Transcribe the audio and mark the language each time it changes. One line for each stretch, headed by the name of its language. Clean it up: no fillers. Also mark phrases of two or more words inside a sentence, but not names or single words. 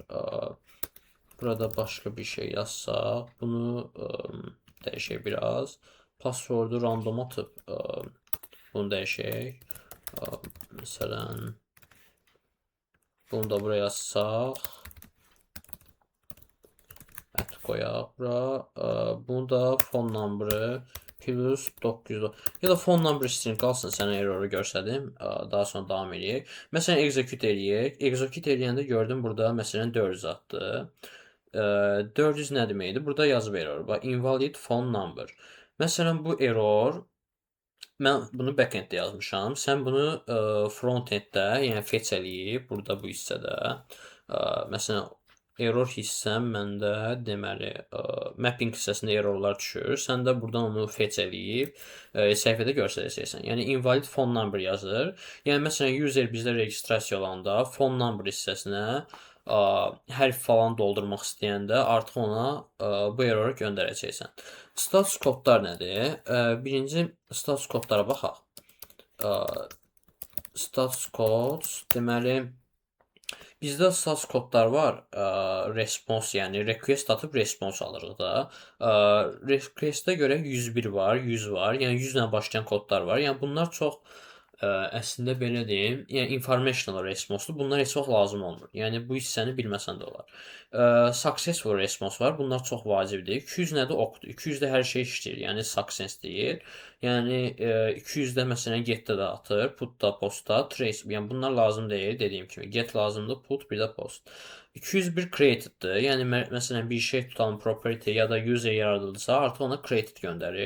Azerbaijani: Burada başqa bir şey yazsaq, bunu dəyişək biraz. Passwordu random atıb bunu dəyişək. Məsələn bunu da buraya yazsaq. Qoyaq bura. Bunu da
English: phone number plus 900
Azerbaijani: ya da
English: phone number string
Azerbaijani: qalsın, sənə erroru görsədim. Daha sonra davam eləyək. Məsələn execute eləyək. Execute eləyəndə gördüm burada məsələn 400 atdı. 400 nə deməkdir? Burada yazıb error.
English: Bax invalid phone number.
Azerbaijani: Məsələn bu error mən bunu backenddə yazmışam. Sən bunu frontenddə, yəni fetch eləyib burada bu hissədə. Məsələn error hissəm məndə deməli mapping hissəsində errorlar düşür. Sən də buradan onu fetch eləyib səhifədə göstərəcəksən. Yəni
English: invalid phone number
Azerbaijani: yazır. Yəni məsələn user bizdə registrasiya olanda
English: phone number
Azerbaijani: hissəsinə hərf falan doldurmaq istəyəndə artıq ona bu erroru göndərəcəksən. Status kodlar nədir? Birinci status kodlara baxaq.
English: Status codes
Azerbaijani: deməli bizdə status kodlar var. Response, yəni request atıb response alırıq da. Requestə görə 101 var, 100 var. Yəni 100 ilə başlayan kodlar var. Yəni bunlar çox əslində belə deyim, yəni
English: informational response-dur.
Azerbaijani: Bunlar heç vaxt lazım olmur. Yəni bu hissəni bilməsən də olar.
English: Successful response
Azerbaijani: var. Bunlar çox vacibdir. 200 nədir? Oqdur. 200-də hər şey işləyir. Yəni success deyil. Yəni 200-də məsələn get-də də atır, put-da, post-da, trace. Yəni bunlar lazım deyil, dediyim kimi. Get lazımdır, put, bir də post. 201 created-dir. Yəni məsələn bir şey tutalım property ya da user yaradıldısa, artıq ona created göndərir.